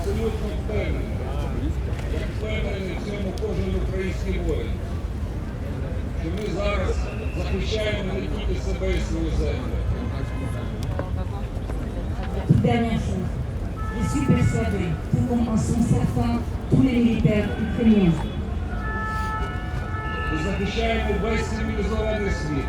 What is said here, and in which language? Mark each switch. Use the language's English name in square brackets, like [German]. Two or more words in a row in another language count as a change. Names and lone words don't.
[Ukrainian] Ми зараз захищаємо не тільки себе і свою землю. [French] Dernière chose, je suis persuadée que comme en sont certains tous les militaires ukrainiens. [Ukrainian] Ми захищаємо весь цивілізований світ.